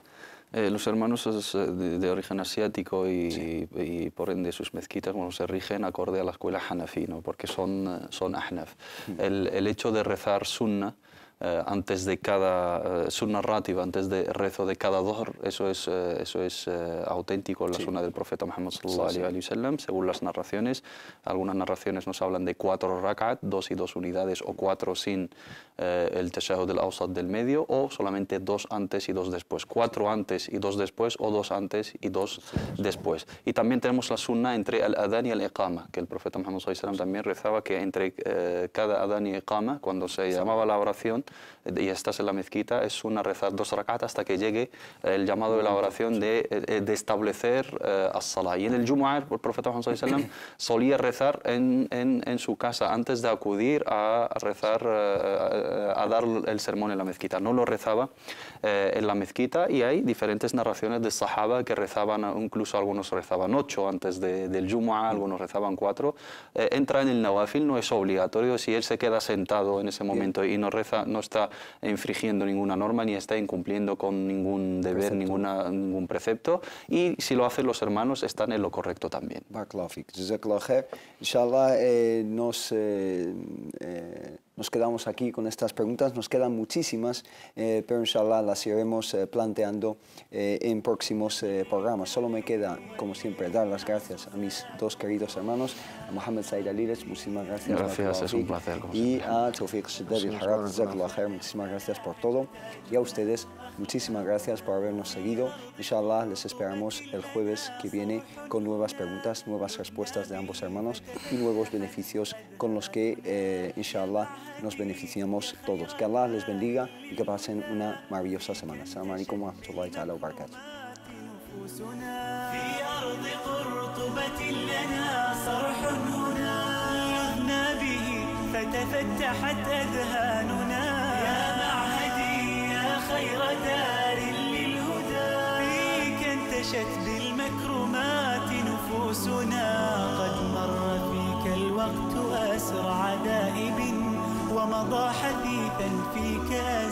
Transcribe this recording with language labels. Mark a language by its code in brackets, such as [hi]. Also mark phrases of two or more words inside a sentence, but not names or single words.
[es] Los hermanos de origen asiático y por ende sus mezquitas se rigen acorde a la escuela Hanafi, ¿no? Porque son Ahnaf. El hecho de rezar sunna antes de cada [ar] سنة راتبة, [es] antes de rezo de cada dhuhr, eso es auténtico en la sunna del profeta Muhammad [ar] صلى الله عليه وسلم, [es] según las narraciones. Algunas narraciones nos hablan de 4 rak'at, 2 y 2 unidades, o 4 sin el [ar] التشهد الأوسط [es] del medio, o solamente 2 antes y 2 después, 4 antes y 2 después, o 2 antes y 2 después. Y también tenemos la sunna entre el adán y el iqama, que el profeta Muhammad [ar] صلى الله عليه وسلم [es] también rezaba que entre cada adán y iqama, cuando se llamaba la oración y estás en la mezquita, es una rezar 2 rak'at hasta que llegue el llamado de la oración de establecer as-salah. Y en el Jumu'ah, el profeta Muhammad [ar] صلى الله عليه وسلم [es] solía rezar en su casa antes de acudir a rezar, a dar el sermón en la mezquita. No lo rezaba en la mezquita, y hay diferentes narraciones de sahaba que rezaban, incluso algunos rezaban 8 antes del Jumu'ah, algunos rezaban 4. Entra en el nawafil, no es obligatorio. Si él se queda sentado en ese momento y no reza, no está infringiendo ninguna norma ni está incumpliendo con ningún deber, ningún precepto, y si lo hacen los hermanos están en lo correcto también. [ar] بارك الله فيك. جزاك الله خير. [es] Inshallah, nos quedamos aquí con estas preguntas. Nos quedan muchísimas, pero inshallah las iremos planteando en próximos programas. Solo me queda, como siempre, dar las gracias a mis dos queridos hermanos, a Mohamed Said Aliles, muchísimas gracias. Gracias, es un placer. Y a Tawfiq Shiddad al-Harab, [ar] جزاك الله خير, [es] muchísimas gracias por todo. Y a ustedes, muchísimas gracias por habernos seguido. Inshallah les esperamos el jueves que viene con nuevas preguntas, nuevas respuestas de ambos hermanos y nuevos beneficios con los que, inshallah, nos beneficiamos todos. Que Allah les bendiga y que pasen una maravillosa semana. [ar] السلام عليكم ورحمة الله تعالى وبركاته. في أرض قرطبة لنا صرح هنا لذنا به فتفتحت أذهاننا يا معهدي يا خير دار للهدى فيك انتشت بالمكرمات نفوسنا قد مر فيك الوقت أسرع دائب ومضى حثيثا فيك